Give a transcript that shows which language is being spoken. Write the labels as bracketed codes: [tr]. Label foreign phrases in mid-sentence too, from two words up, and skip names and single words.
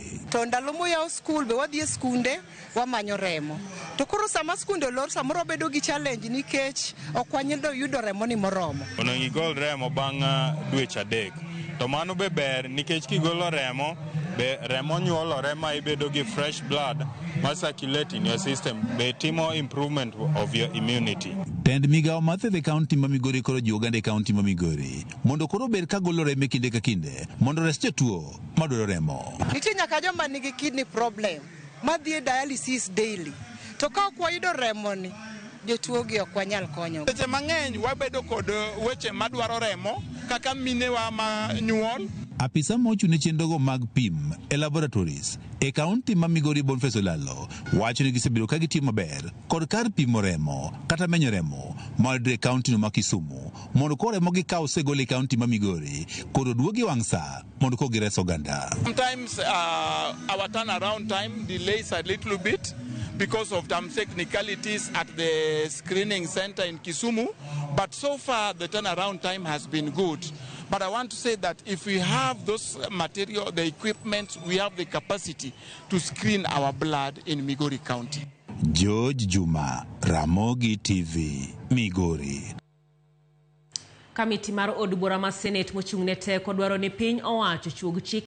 [luo] To ndalo moyaw skul be wadhi e skunde wamanyo remo. To koro sama skunde olor samoro bedo gi challenge nikech ok wanyalo yudo remo ni moromo. Onego igol remo bang' dweche 3. To mano be ber nikech kigolo remo be remo nyuolore ma ibedo gi [en] fresh blood [luo] ma [en] circulate in your system [luo] be timo [en] improvement of your immunity. [luo] Tend migawo mathe kaunti ma Migori koro ji oganda e kaunti ma Migori mondo koro ber ka golo remo kinde ka kinde mondo res jotuo madwaro remo. Nitie nyaka joma nigi [en] kidney problem [luo] madhi e dialysis daily. To ka ok wayudo remo ni jotuo gi ok wanyal konyo. Seche mang'eny wabedo kod weche madwaro remo kaka minewa ma nyuol. Apisa mochune chendogo mag pim e laboratories e kaunti ma Migori Boniface Olalo wacho ni gisebiro ka gitimo maber kod kar pimo remo kata menyo remo moyudre e kaunti no ma Kisumu mondo koro remo gikaw osegol e kaunti ma Migori koro duogi wang' sa mondo ko gires oganda. [en] Sometimes our turnaround time delays a little bit because of some technicalities at the screening center in Kisumu, but so far the turnaround time has been good. But I want to say that if we have those material, the equipment, we have the capacity to screen our blood in Migori County. George Juma, Ramogi TV, Migori. [luo] Kamiti mar od bura ma Senate mochung'ne teko dwaro ni piny owacho chuog chik